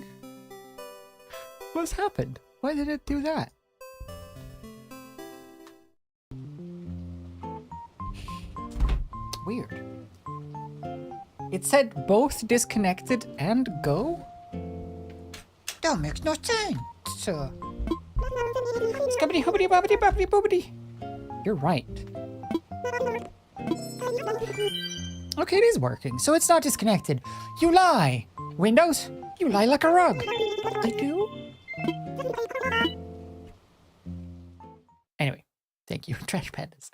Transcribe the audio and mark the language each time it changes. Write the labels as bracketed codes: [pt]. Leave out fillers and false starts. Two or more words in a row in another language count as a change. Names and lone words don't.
[en] What's happened? Why did it do that? Weird. It said both disconnected and go? That makes no sense. Scubbity hoobity bobbity bobbity boobity. You're right. Okay, it is working, so it's not disconnected. You lie! Windows, you lie like a rug. I do? Anyway, thank you, Trash Pandas.